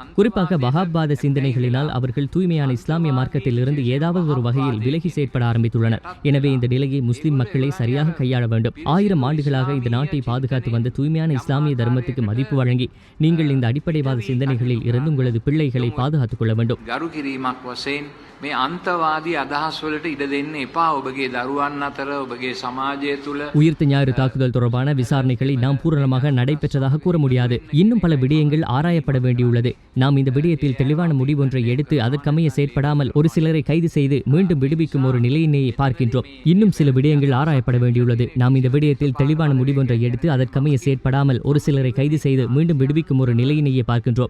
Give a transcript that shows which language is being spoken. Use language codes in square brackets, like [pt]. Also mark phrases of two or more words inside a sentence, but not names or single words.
[ta] குறிப்பாக வஹாப்வாத சிந்தனைகளினால் அவர்கள் தூய்மையான இஸ்லாமிய மார்க்கத்தில் இருந்து ஏதாவது ஒரு வகையில் விலகி செயற்பட ஆரம்பித்துள்ளனர். எனவே இந்த நிலையை முஸ்லிம் மக்களை சரியாக கையாள வேண்டும். 1000 ஆண்டுகளாக இந்த நாட்டை பாதுகாத்து வந்த தூய்மையான இஸ்லாமிய தர்மத்துக்கு மதிப்பு வழங்கி நீங்கள் இந்த அடிப்படைவாத சிந்தனைகளில் இருந்து உங்களது பிள்ளைகளை பாதுகாத்துக் கொள்ள வேண்டும். [si] ගරු කිරීමක් වශයෙන් මේ අන්තවාදී අදහස් වලට ඉඩ දෙන්න එපා. ඔබගේ දරුවන් අතර ඔබගේ සමාජය තුළ [ta] உயிர்த்த ஞாயிறு தாக்குதல் தொடர்பான விசாரணைகளை நாம் பூரணமாக நடைபெற்றதாக கூற முடியாது. இன்னும் பல விடயங்கள் ஆராயப்பட வேண்டியுள்ளது. நாம் இந்த விடயத்தில் தெளிவான முடிவொன்றை எடுத்து அதற்கமைய செயற்படாமல் ஒரு சிலரை கைது செய்து மீண்டும் விடுவிக்கும் ஒரு நிலையினையை பார்க்கின்றோம். இன்னும் சில விடயங்கள் ஆராயப்பட வேண்டியுள்ளது. நாம் இந்த விடயத்தில் தெளிவான முடிவொன்றை எடுத்து அதற்கமைய செயற்படாமல் ஒரு சிலரை கைது செய்து மீண்டும் விடுவிக்கும் ஒரு நிலையினையை பார்க்கின்றோம்.